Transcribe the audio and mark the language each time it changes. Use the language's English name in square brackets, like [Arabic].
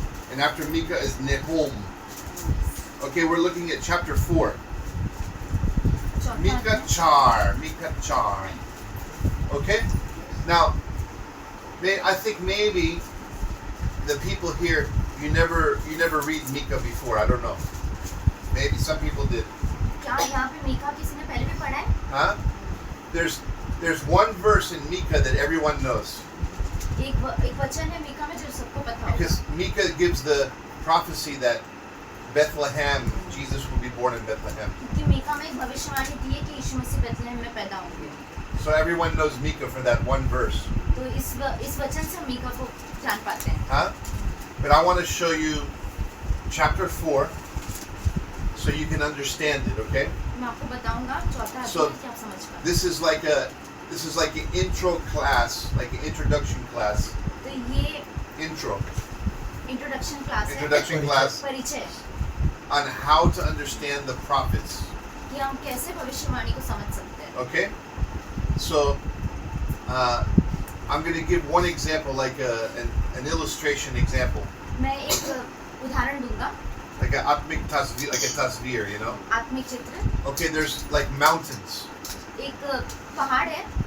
[English] And after Micah is Nahum. Okay, we're looking at chapter 4. [Hindi] चौथा है। [English] Micah Char. Okay? Now, I think maybe the people here, you never read Micah before. I don't know. Maybe some people did. [Hindi] क्या यहाँ पे मीका किसी ने पहले भी पढ़ा है? Huh? [English] There's one verse in Micah that everyone knows. [Hindi] एक वचन है मीका में जो सबको पता होगा। [English] Because Micah gives the prophecy that Bethlehem, Jesus will be born in Bethlehem. [Hindi] क्योंकि मीका में एक भविष्यवाणी दी है कि यीशु मसीह बेथलेहम में पैदा होंगे। [English] So everyone knows Micah for that one verse. [Hindi] तो इस वचन से मीका को जान पाते हैं। Huh? [English] But I want to show you chapter 4 so you can understand it, okay? [Hindi] मैं आपको बताऊंगा चौथा [English] So, [Hindi] अध्याय कि आप समझ पाए। [English] This is like an intro class, like an introduction class. [Hindi] तो ये [English] Intro. Introduction class है। Introduction class [Hindi] परिचय [English] on how to understand the prophets. [Hindi] कि हम कैसे भविष्यवाणी को समझ सकते हैं। [English] Okay? So, I'm going to give one example, like an illustration example. [Hindi] मैं एक उदाहरण दूंगा, [English] Like a [Hindi] atmik tasveer, [English] like a tasveer, you know? [Hindi] आत्मिक चित्र। [English] Okay, there's like mountains. [Hindi] एक पहाड़ है।